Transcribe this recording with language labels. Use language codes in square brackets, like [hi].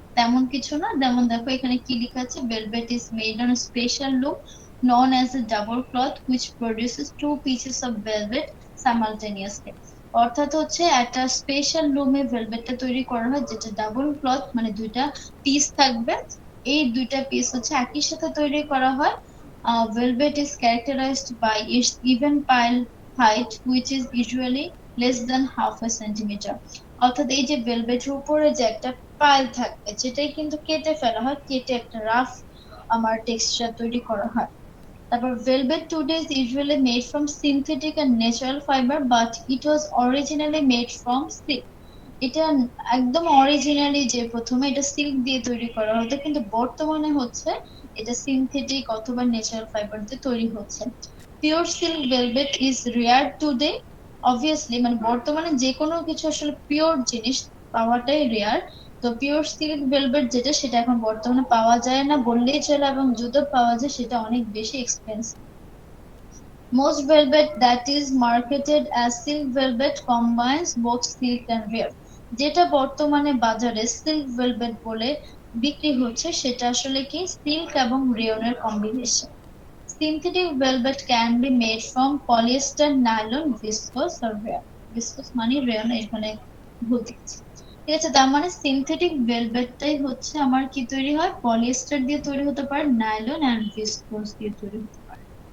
[bn] তেমন কিছু না, যেমন দেখো এখানে কি লেখা আছে, [en] Velvet is made on special loop known as a double cloth which produces two pieces of velvet simultaneously। [bn] অর্থাৎ হচ্ছে একটা স্পেশাল লুমে ভেলভেটটা তৈরি করা হয়, যেটা ডাবল ক্লথ, মানে দুইটা পিস থাকবে। এই দুইটা পিস হচ্ছে একই সাথে তৈরি করা হয়। [en] Velvet is characterized by its even pile height which is usually less than half a centimeter। [bn] অর্থাৎ এই যে ভেলভেটের উপরে যে একটা পাইল থাকবে, যেটাই কিন্তু কেটে ফেলা হয়, কেটে একটা রাফ আমার টেক্সচার তৈরি করা হয়। তারপর [en] velvet today is usually made from synthetic and natural fiber but it was originally made from silk। [bn] এটা একদম অরিজিনালি যে প্রথমে এটা সিল্ক দিয়ে তৈরি করা হতো, কিন্তু বর্তমানে হচ্ছে এটা সিনথেটিক অথবা ন্যাচারাল ফাইবার দিয়ে তৈরি হচ্ছে। [en] Pure silk velvet is rare today. [bn] Obviously মানে বর্তমানে যে কোনো কিছু আসলে পিওর জিনিস পাওয়াটাই রেয়ার। তো পিওর সিল্ক ভেলভেট যেটা, সেটা এখন বর্তমানে পাওয়া যায় না বললেই চলে, এবং যদি পাওয়া যায় সেটা অনেক বেশি expensive. [en] Most velvet that is marketed as silk velvet combines both silk and rayon। [bn] যেটা বর্তমানে বাজারে সিল্ক ভেলভেট বলে বিক্রি হচ্ছে, সেটা আসলে কি সিল্ক এবং রেয়নের combination. [en] Synthetic velvet can be made from polyester, nylon, viscose or rayon। [bn] viscose মানে rayon, এখানে ভুল দিচ্ছি। ঠিক আছে, তার মানে সিনথেটিক ভেলভেটটাই হচ্ছে আমার কি তৈরি হয়, পলিয়েস্টার দিয়ে তৈরি হতে পারে, নাইলন এন্ড ভিসকোস দিয়ে তৈরি হতে পারে।